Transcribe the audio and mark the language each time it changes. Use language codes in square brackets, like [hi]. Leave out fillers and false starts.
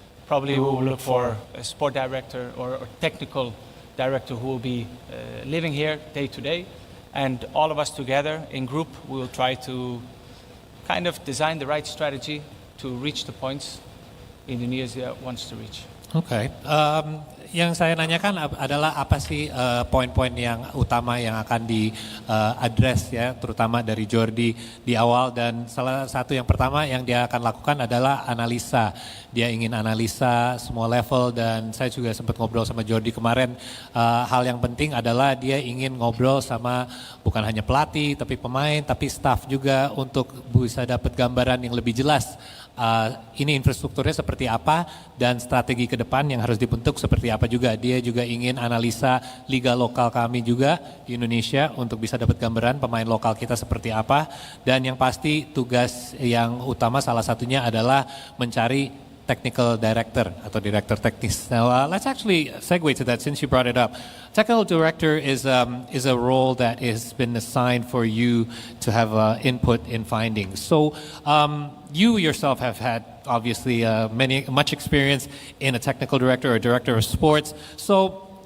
[en] Probably we will look for a sport director or technical director who will be living here day to day. And all of us together in group, we will try to kind of design the right strategy to reach the points Indonesia wants to reach. Okay. [id] Yang saya nanyakan adalah apa sih poin-poin yang utama yang akan di-address ya, terutama dari Jordi di awal, dan salah satu yang pertama yang dia akan lakukan adalah analisa. Dia ingin analisa semua level, dan saya juga sempat ngobrol sama Jordi kemarin. Hal yang penting adalah dia ingin ngobrol sama bukan hanya pelatih, tapi pemain, tapi staff juga untuk bisa dapat gambaran yang lebih jelas. Ini infrastrukturnya seperti apa dan strategi ke depan yang harus dibentuk seperti apa juga. Dia juga ingin analisa liga lokal kami juga di Indonesia untuk bisa dapat gambaran pemain lokal kita seperti apa. Dan yang pasti tugas yang utama salah satunya adalah mencari technical director atau director teknis. [en] Now let's actually segue to that since you brought it up. Technical director is a role that has been assigned for you to have input in findings. So you yourself have had obviously much experience in a technical director or director of sports. So